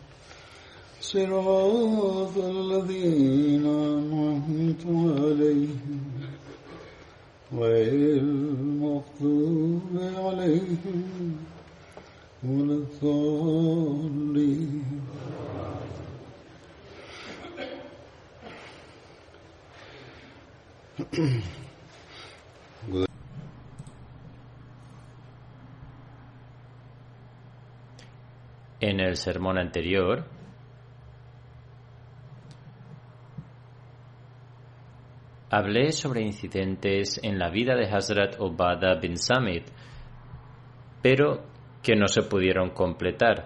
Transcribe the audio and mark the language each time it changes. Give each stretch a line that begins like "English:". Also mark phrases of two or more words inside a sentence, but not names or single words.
Arabic: صراط الذين أنعمت عليهم غير المغضوب عليهم ولا الضالين.
Spanish: En el sermón anterior hablé sobre incidentes en la vida de Hazrat Ubadah bin Samit, pero que no se pudieron completar.